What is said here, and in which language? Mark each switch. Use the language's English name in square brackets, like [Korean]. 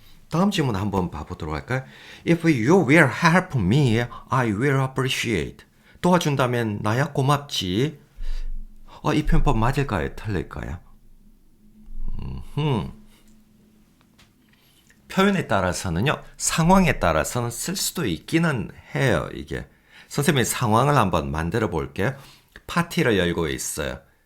[Korean] 다음 질문 한번 봐보도록 할까요? [English] If you will help me, I will appreciate. [Korean] 도와준다면 나야 고맙지. 이 표현법 맞을까요? 틀릴까요? 표현에 따라서는요. 상황에 따라서는 쓸 수도 있기는 해요. 이게. 선생님이 상황을 한번 만들어 볼게요. 파티를 열고 있어요.